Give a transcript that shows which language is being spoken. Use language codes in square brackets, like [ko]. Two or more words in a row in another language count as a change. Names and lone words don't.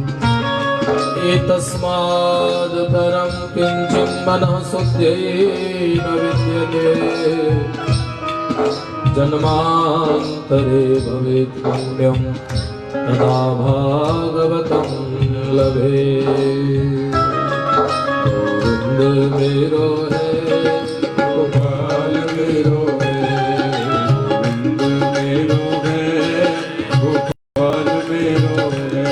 [sa] एतस्माद् परं किञ्चित् मनः शुद्ध्यै न विद्यते। जन्मान्तरे भवेत् पुण्यं तदा भागवतं लभे। [hi] गोविंद मेरो है, गोपाल मेरो है। गोविंद मेरो है, गोपाल मेरो है।